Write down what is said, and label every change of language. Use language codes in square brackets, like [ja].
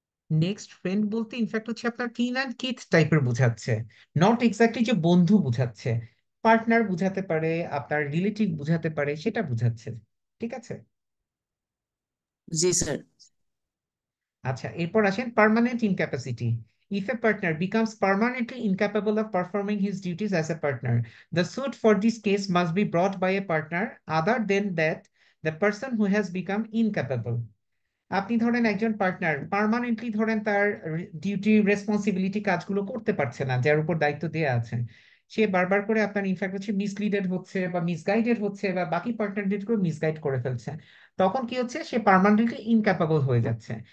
[bn] Next friend বলতে in fact হচ্ছে আপনার কিন অ্যান্ড কিথ টাইপের বোঝাচ্ছে, [en] not exactly [bn] যে বন্ধু বোঝাচ্ছে। পার্টনার বুঝাতে পারে, আপনার রিলেটিভ বুঝাতে পারে, সেটা বুঝাচ্ছে। ঠিক আছে। জি স্যার। আচ্ছা, এরপর আসেন permanent ইনক্যাপাসিটি। [en] If a partner becomes permanently incapable of performing his duties as a partner, the suit for this case must be brought by a partner other than that the person who has become incapable. [bn] আপনি ধরেন একজন partner permanently ধরেন তার duty responsibility কাজগুলো করতে পারছে না, যার উপর দায়িত্ব দেওয়া আছে, সে বারবার করে আপনার ইনফ্যাক্ট হচ্ছে মিসলিডেড হচ্ছে বা মিসগাইডেড হচ্ছে বা বাকি পার্টনারদেরকেও মিসগাইড করে ফেলছে, তখন কি হচ্ছে, সে পার্মানেন্টলি ইনক্যাপাবল হয়ে যাচ্ছে।